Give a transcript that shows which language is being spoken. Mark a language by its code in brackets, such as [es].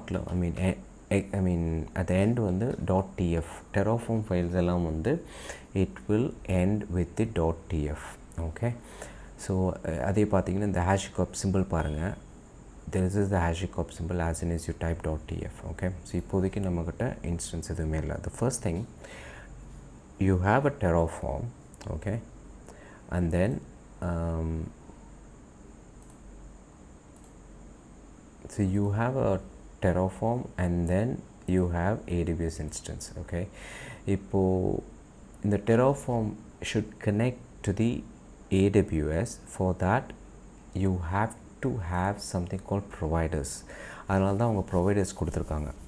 [en] I mean at the end வந்து .tf Terraform files எல்லாம் வந்து it will end with the .tf. okay, so [ta] அதே பார்த்தீங்கன்னா இந்த HashiCorp symbol பாருங்கள், [en] this is the HashiCorp symbol as soon as you type .tf. [ta] okay, so இப்போதைக்கு நம்மக்கிட்ட instance எதுவுமே இல்லை. [en] The first thing, you have a Terraform, okay, and then so you have a Terraform and then you have AWS instance. okay, இப்போ இந்த Terraform should connect to the AWS. For that you have to have something called providers. [ta] அதனால தான் அவங்க providers கொடுத்துருக்காங்க.